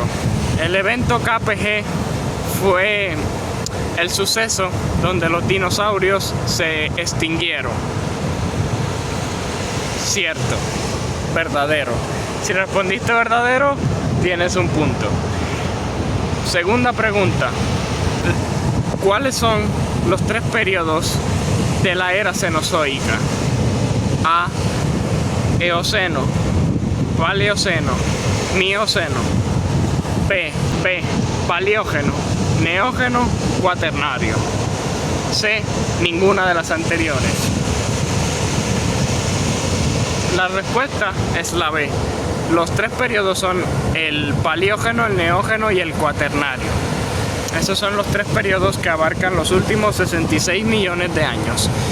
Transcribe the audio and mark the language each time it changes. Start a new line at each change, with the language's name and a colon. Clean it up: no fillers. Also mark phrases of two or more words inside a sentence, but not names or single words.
Spanish: El evento KPG fue el suceso donde los dinosaurios se extinguieron. Cierto. Verdadero. Si respondiste verdadero, tienes un punto. Segunda pregunta: ¿cuáles son los 3 periodos de la era cenozoica? A. Eoceno, Paleoceno, Mioceno. B. Paleógeno, Neógeno, Cuaternario. C. Ninguna de las anteriores. La respuesta es la B. Los 3 periodos son el Paleógeno, el Neógeno y el Cuaternario. Esos son los 3 periodos que abarcan los últimos 66 millones de años.